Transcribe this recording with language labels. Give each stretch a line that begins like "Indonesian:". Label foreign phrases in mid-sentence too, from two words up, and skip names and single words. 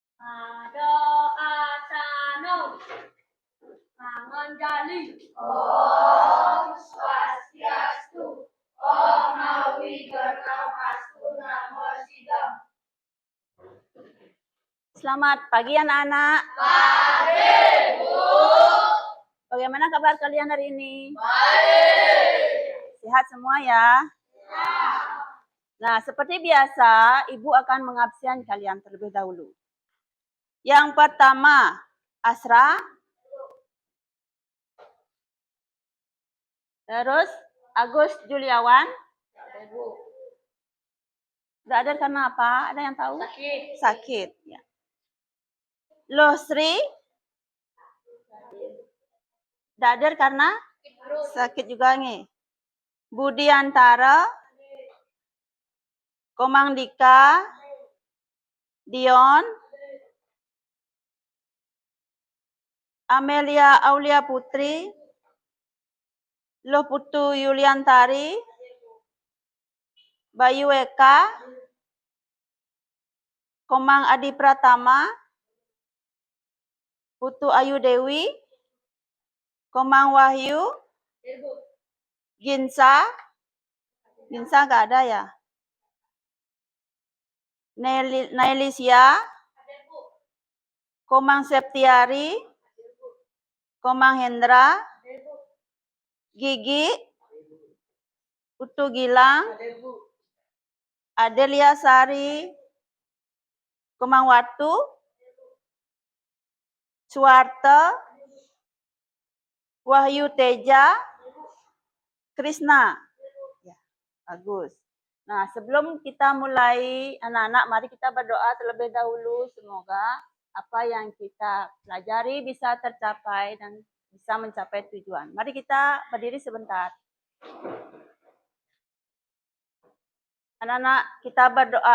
Indonesian: Doa tanu manganjali.
Balinese: Om Swastiastu. Om Nawigornamastu. Namo Sidam.
Indonesian: Selamat pagi anak-anak. Pagi, Bu. Bagaimana kabar kalian hari ini? Baik. Sehat semua ya? Nah, seperti biasa, Ibu akan mengabsen kalian terlebih dahulu. Yang pertama, Asra. Terus, Agus Juliawan. Tidak ada karena apa? Ada yang tahu? Sakit. Ya. Losri. Tidak ada karena sakit juga nih. Budiantara. Komang Dika. Dion. Amelia Aulia Putri. Loh Putu Yuliantari. Bayu Eka. Komang Adi Pratama. Putu Ayu Dewi. Komang Wahyu. Ginsa. Ginsa nggak ada ya? Nailisia. Komang Septiari. Komang Hendra. Gigi. Putu Gilang. Adelia Sari. Komang Watu. Suwarta. Wahyu Teja. Krisna. Ya, bagus. Nah, sebelum kita mulai, anak-anak, mari kita berdoa terlebih dahulu. Semoga apa yang kita pelajari bisa tercapai dan bisa mencapai tujuan. Mari kita berdiri sebentar. Anak-anak, kita berdoa.